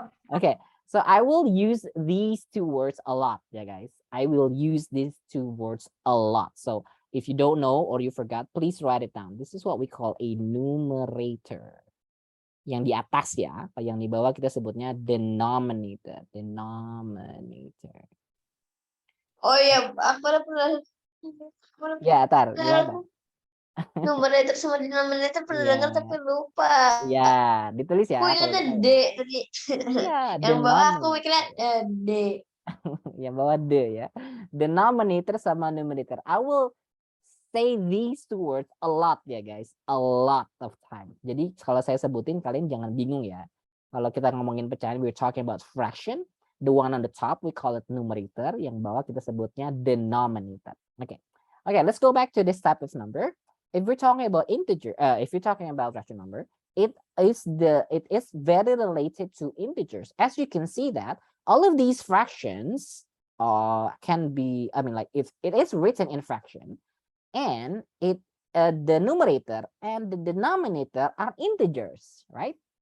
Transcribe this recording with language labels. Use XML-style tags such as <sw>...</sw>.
<en>Okay, so I will use these two words a lot, yeah, guys. I will use these two words a lot. So if you don't know or you forgot, please write it down. This is what we call a numerator.</en> <id>Yang di atas ya, yang di bawah kita sebutnya denominator. Denominator. Oh iya, aku udah pernah. Ya, Tar, gimana? Numerator sama denominator pernah Iya. dengar tapi lupa. Ya, ditulis ya. Aku ingatnya D tadi. Ya, Yang bawah aku mikirnya D. Yang bawah D ya. Denominator sama numerator.</id> <en>I will say these two words a lot</en> <id>ya</id> <en>guys. A lot of time.</en> <id>Jadi kalau saya sebutin kalian jangan bingung ya. Kalau kita ngomongin pecahan,</id> <en>we're talking about fraction. The one on the top we call it numerator.</en> <id>Yang bawah kita sebutnya denominator.</id> <en>Okay. Okay, let's go back to this type of number. If we're talking about integer, if you're talking about rational number, it is very related to integers. As you can see that all of these fractions can be, I mean, like if it is written in fraction and the numerator and the denominator are integers, right?</en>